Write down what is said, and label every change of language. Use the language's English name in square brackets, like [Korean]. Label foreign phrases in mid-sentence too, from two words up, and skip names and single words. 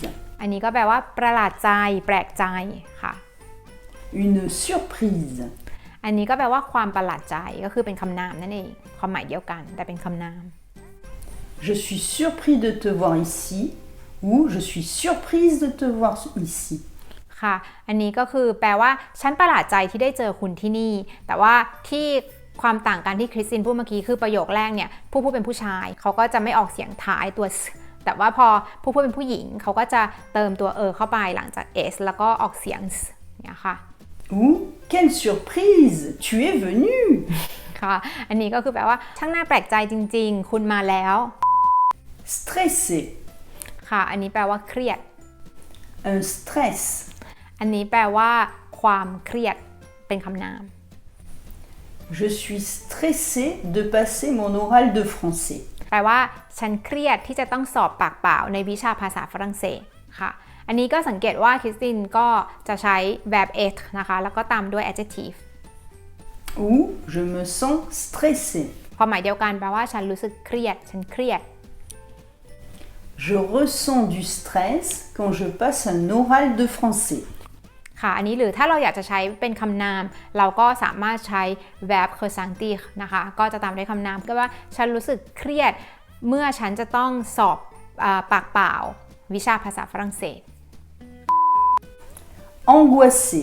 [Thai] อันนี้ก็แปลว่าประหลาดใจแปลกใจค่ะ [French] Une surprise. [Thai] อันนี้ก็แปลว่าความประหลาดใจก็คือเป็นคำนามนั่นเองความหมายเดียวกันแต่เป็นคำนาม [French] Je suis surpris de te voir ici ou je suis surprise de te voir ici. [Thai] ค่ะอันนี้ก็คือแปลว่าฉันประหลาดใจที่ได้เจอคุณที่นี่แต่ว่าที่ความต่างกันที่คริสตินพูดเมื่อกี้คือประโยคแรกเนี่ยผู้พูดเป็นผู้ชายเขาก็จะไม่ออกเสียงท้ายตัว s แต่ว่าพอผู้พูดเป็นผู้หญิงเขาก็จะเติมตัวเข้าไปหลังจาก s แล้วก็ออกเสียง s เนี่ยค่ะ [French] Ou quelle surprise, tu es venu. [Thai] ค่ะอันนี้ก็คือแปลว่าช่างน่าแปลกใจจริงๆคุณมาแล้ว [French] Stressé. [Thai] ค่ะอันนี้แปลว่าเครียด [French] Un stress. [Thai] อันนี้แปลว่าความเครียดเป็นคำนาม [French] Je suis stressé de passer mon oral de français. [Thai] แปลว่าฉันเครียดที่จะต้องสอบปากเปล่าในวิชาภาษาฝรั่งเศสค่ะอันนี้ก็สังเกตว่าคริสตินก็จะใช้ verb être นะคะแล้วก็ตามด้วย adjective [French] Ou je me sens stressé. [Thai] ความหมายเดียวกันแปลว่าฉันรู้สึกเครียดฉันเครียด [French] Je ressens du stress quand je passe un oral de français. [Thai] ค่ะอันนี้หรือถ้าเราอยากจะใช้เป็นคำนามเราก็สามารถใช้ verb ressentir นะคะก็จะตามด้วยคำนามก็ว่าฉันรู้สึกเครียดเมื่อฉันจะต้องสอบปากเปล่าวิชาภาษาฝรั่งเศส [French] Angoissé.